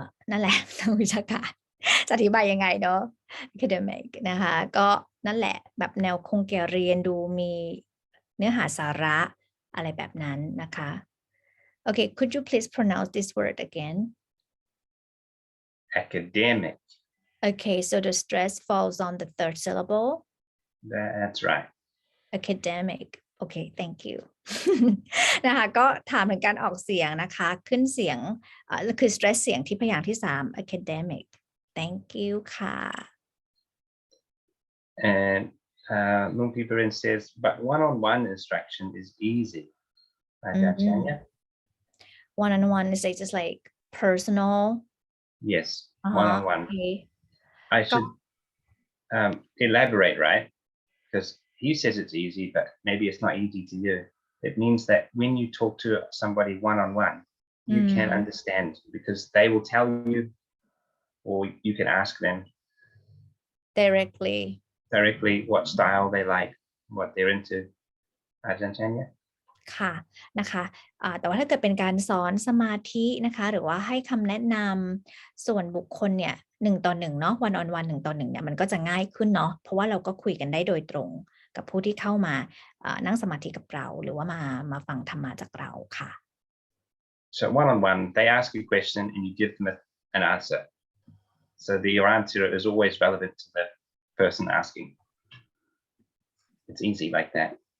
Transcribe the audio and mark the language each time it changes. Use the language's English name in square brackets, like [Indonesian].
[Thai] นั่นแหละทางวิชาการจะอธิบายยังไงเนาะ academic นะคะก็นั่นแหละแบบแนวคงแก่เรียนดูมีเนื้อหาสาระอะไรแบบนั้นนะคะ [English] Okay, could you please pronounce this word again? Academic. Okay, so the stress falls on the third syllable. That's right. Academic. Okay, thank you. [Thai] นะคะก็ถามถึงการออกเสียงนะคะขึ้นเสียงคือ stress เสียงที่พยางค์ที่3 academic. [English] Thank you ค่ะ And Lung Piperin says, but one-on-one instruction is easy. One-on-one is just like personal. Yes, one-on-one. Okay. I should elaborate, right? Because he says it's easy, but maybe it's not easy to you. It means that when you talk to somebody one-on-one, you can understand because they will tell you, or you can ask them directly what style they like, what they're into. Aj.Andre? [Thai] ค่ะนะคะแต่ว่าถ้าเกิดเป็นการสอนสมาธินะคะหรือว่าให้คำแนะนำส่วนบุคคลเนี่ย1 ต่อ 1เนาะ [English] one on one [Thai] 1 ต่อ 1เนี่ยมันก็จะง่ายขึ้นเนาะเพราะว่าเราก็คุยกันได้โดยตรงกับผู้ที่เข้ามานั่งสมาธิกับเราหรือว่ามาฟังธรรมะจากเราค่ะ [English] So one on one, they ask you a question and you give them an answer. So your answer is always relevant to the person asking. It's easy like that.